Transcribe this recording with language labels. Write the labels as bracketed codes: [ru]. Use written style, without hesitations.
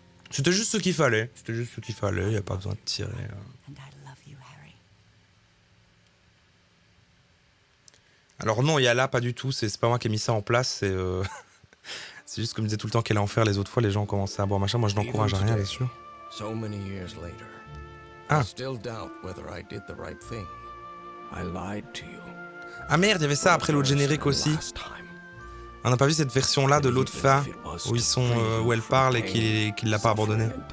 [fr] C'était juste ce qu'il fallait. C'était juste ce qu'il fallait, il n'y a pas besoin de tirer. [en] And I love you, Harry. [fr] Alors non, il y a là, pas du tout, c'est pas moi qui ai mis ça en place, c'est... c'est juste comme je disais tout le temps qu'elle allait en faire les autres fois, les gens ont commencé à boire machin, moi je n'encourage à rien, bien sûr. [en] So many years later, Ah. I still doubt whether I did the right thing. I lied to you. [fr] Ah merde, il y avait ça après l'autre générique aussi. [en] Last time. [fr] On n'a pas vu cette version-là de l'autre fin, où ils sont, où elle parle et qu'il l'a pas abandonné.